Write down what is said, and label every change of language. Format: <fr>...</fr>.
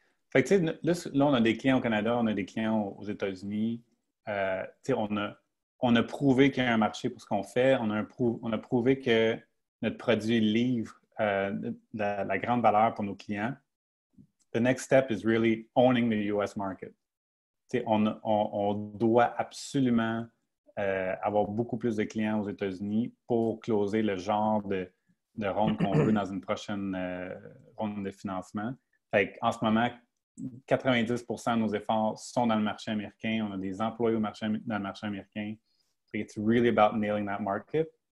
<fr>Fait que, tu sais, là, on a des clients au Canada, on a des clients aux États-Unis. Tu sais, on a prouvé qu'il y a un marché pour ce qu'on fait. On a prouvé que notre produit livre la grande valeur pour nos clients.</fr> <en>The next step is really owning the US market.</en> <fr>On doit absolument avoir beaucoup plus de clients aux États-Unis pour closer le genre de ronde qu'on veut dans une prochaine ronde de financement. Fait en ce moment, 90% de nos efforts sont dans le marché américain. On a des employés dans le marché américain.</fr> <en>It's really about nailing that market.</en>